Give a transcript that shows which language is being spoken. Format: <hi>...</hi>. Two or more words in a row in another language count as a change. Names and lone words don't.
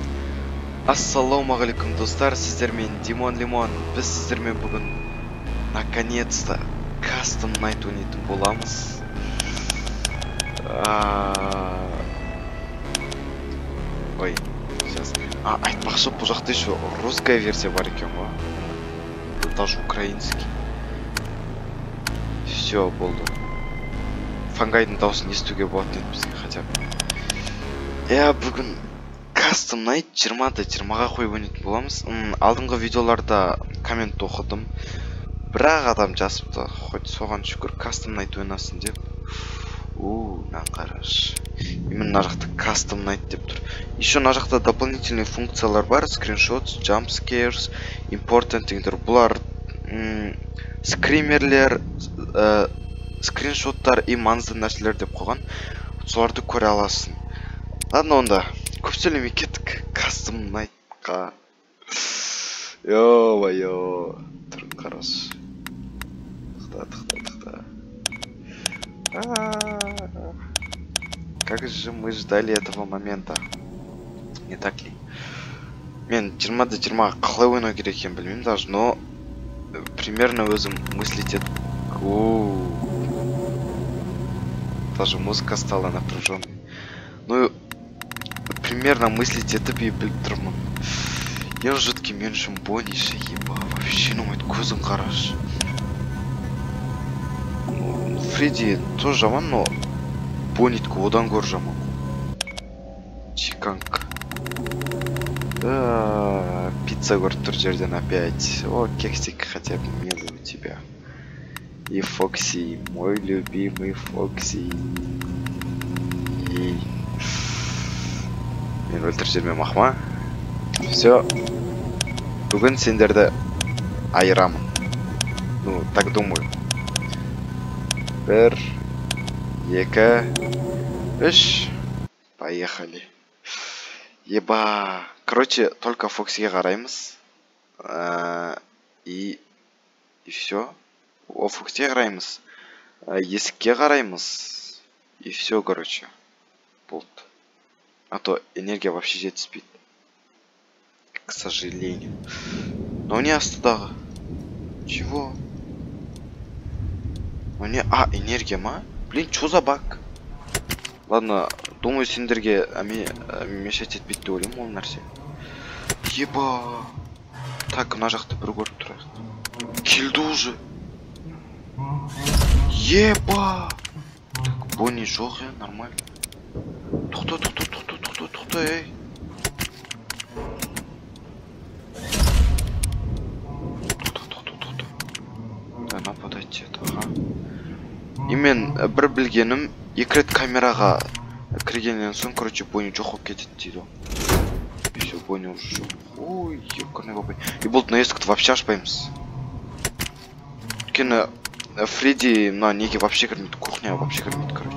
<kk>Ассалаумағалейкум достар, сіздермен Димон Лимон. Біз сіздермен бүгін наконец-то кастом найт ойнайтын боламыз.</kk> <ru>Ой, сейчас.</ru> <kk>Айтпақшы, бұл жақта</kk> <ru>еще русская версия</ru> <kk>бар екен ғой.</kk> <ru>Даже украинский. Все,</ru> <kk>болды. Фангайдың дауысын естуге болады енді бізге</kk> <ru>хотя бы.</ru> <kk>Бүгін кастом найт 20-20-ға қойып ойнайтын боламыз. Алдыңғы видеоларда коммент оқыдым. Бірақ адам жазыпты, хоть соған шүкір кастом найт ойнасын деп. Мына қараш. Именно мына жақта кастом найт деп тұр. Еще мына жақта дополнительный функциялар бар.</kk> <en>Screenshots, jump scares, important дегендер.</en> <kk>Бұлар скримерлер, скриншоттар и маңызды нәрселер деп қойған. Соларды көре аласың. Ладно, онда көп сөйлемей кеттік кастом найтқа. Йо-байо. Тұрып қараш. Тықта.</kk> <ru>Как же мы ждали этого момента. Не так ли?</ru> <kk>Мен 20-20-ға қалай ойнау керек екенін білмеймін даже,</kk> <ru>но примерно</ru> <kk>өзім мыслить етіп.</kk> <ru>Даже музыка стала напряженной. Ну, примерно мыслить</ru> <kk>етіп и біліп тұрмын. Ең жүткі мен үшін Бонниша, еба, вообще ұнамайды, көзін қараш. Фредди тоже жаман, но Бонниткі одан гөр жаман. Чиканг. Пицца көріп тұр жерден опять.</kk> <ru>О, кексик хотя бы милый у тебя. И Фокси, мой любимый Фокси.</ru> <kk>Мен өлтіріп жермен мақма.</kk> <ru>Все.</ru> <kk>Бүгін сендерді айырамын.</kk> <ru>Ну, так думаю. 1, 2, 3. Поехали. Еба. Короче, только</ru> <kk>Фоксиге қараймыз.</kk> <ru>И все. О,</ru> <kk>Фоксиге қараймыз. Есікке қараймыз.</kk> <ru>И все, короче. Болды. А то энергия вообще</ru> <kk>жетіспейді.</kk> <ru>К сожалению. Но не астыдағы. Чего? Энергия ма? Блин, что за баг? Ладно, думаю,</ru> <kk>сендерге мешать етпейді деп ойлаймын ол нәрсе. Еба. Так, мына жақты бір көріп тұрайық. Келді уже. Еба. Так, Бонни жоқ, нормально. Тоқта, ей.</kk> <ru>Да, нападать это,</ru> <kk>И мен бір білгенім, 2 рет камераға кіргеннен соң, короче, Бонни жоқ болып кетеді дейді.</kk> <ru>И все, Бонни уже жоқ. Ой, ёкарный бабай.</ru> <kk>И болды, на есікті вообще ашпаймыз. Өйткені Фредди мына неге вообще кірмейді, кухняға вообще кірмейді, короче.</kk>